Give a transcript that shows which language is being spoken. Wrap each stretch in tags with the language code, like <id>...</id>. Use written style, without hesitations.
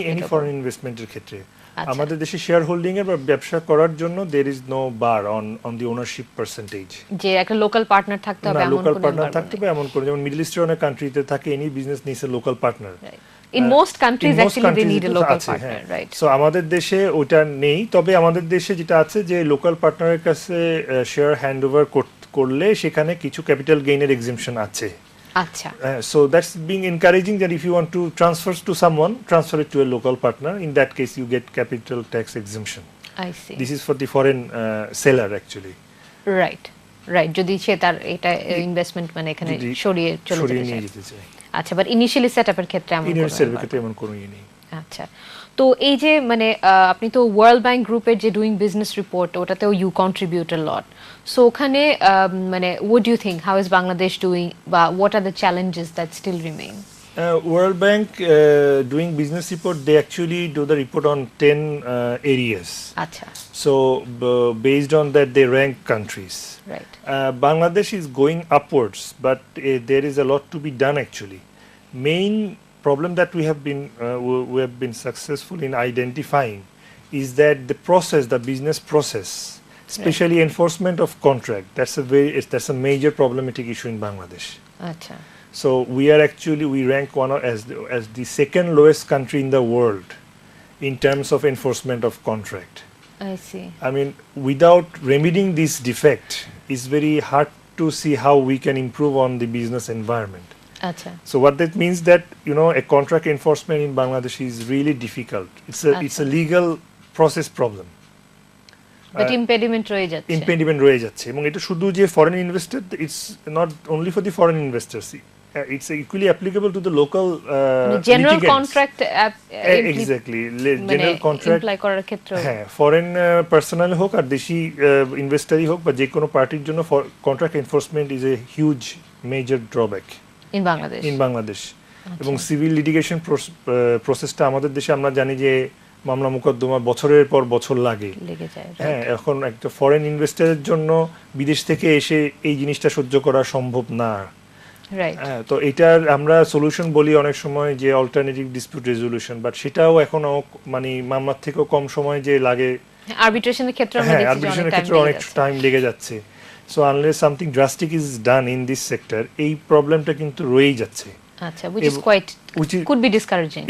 <bn>Any foreign ইনভেস্টমেন্টের ক্ষেত্রে আমাদের দেশে শেয়ার হোল্ডিং এর বা ব্যবসা করার জন্য</bn> <en>there is no bar on the ownership percentage,</en> <bn>যে একটা লোকাল পার্টনার থাকতে হবে এমন লোকাল পার্টনার থাকতে হবে এমন করে, যেমন মিডল ইস্টের অনেক কান্ট্রিতে থাকে</bn> <en>Any business needs a local partner. In most countries actually they need a local partner, right?</en> <bn>So আমাদের দেশে ওটা নেই, তবে আমাদের দেশে যেটা আছে যে লোকাল পার্টনারের কাছে শেয়ার হ্যান্ডওভার করলে সেখানে কিছু ক্যাপিটাল গেইনের এক্সেম্পশন আছে। আচ্ছা,</bn> <en>so that's being encouraging that if you want to transfer to someone, transfer it to a local partner. In that case you get capital tax exemption. I see. This is for the foreign seller actually.</en> <bn>Right, যদি সে তার এটা investment মানে এখানে সরিয়ে যেতে চায়। আচ্ছা, but initially সেটআপের ক্ষেত্রে এমন কোনো নেই। আচ্ছা, তো এই যে মানে আপনি তো ওয়ার্ল্ড ব্যাংক গ্রুপের যে doing business report, ওটাতেও</bn> <en>You contribute a lot. So</en> <bn>ওখানে মানে</bn> <en>what do you think, how is Bangladesh doing,</en> <bn>বা</bn> <en>What are the challenges that still remain? World Bank doing business report, they actually do the report on 10 areas. Acha. So based on that they rank countries. Right. Bangladesh is going upwards, but there is a lot to be done actually. Main problem that we have been successful in identifying is that the business process, especially enforcement of contract, that's a major problematic issue in Bangladesh. Acha. So we rank as the second lowest country in the world in terms of enforcement of contract. I see. I mean, without remedying this defect, it's very hard to see how we can improve on the business environment. Acha. So what that means that a contract enforcement in Bangladesh is really difficult. It's a legal process problem. But impediment</en> <bn>রয়ে যাচ্ছে এবং এটা শুধু যে foreign investor,</bn> <en>it's not only for the foreign investors. It's equally applicable to the local general contract exactly general contract</en> <bn>apply করার ক্ষেত্রে। হ্যাঁ, foreign personal হোক আর দেশি ইনভেস্টরই হোক বা যে কোনো পার্টির জন্য</bn> <en>Contract enforcement is a huge major drawback in Bangladesh.</en> <bn>এবং সিভিল লিটিগেশন প্রসেসটা আমাদের দেশে আমরা জানি যে মামলা মোকদ্দমা বছরের পর বছর লেগে যায়। হ্যাঁ, এখন একটা ফরেন ইনভেস্টরের জন্য বিদেশ থেকে এসে এই জিনিসটা সহ্য করা সম্ভব না। হ্যাঁ, তো এটার আমরা সলিউশন বলি অনেক সময় যে অল্টারনেটিভ ডিসপিউট রেজলিউশন, বাট সেটাও এখনো মানে মামলার থেকেও কম সময় যে লাগে। আরবিট্রেশনের ক্ষেত্রে আমরা দেখছি আরবিট্রেশনের ক্ষেত্রে অনেক টাইম লেগে যাচ্ছে।</bn> <en>so unless something drastic is done in this sector,</en> <bn>এই প্রবলেমটা কিন্তু রয়েই যাচ্ছে।</bn> <en>আচ্ছা, could be discouraging.</en>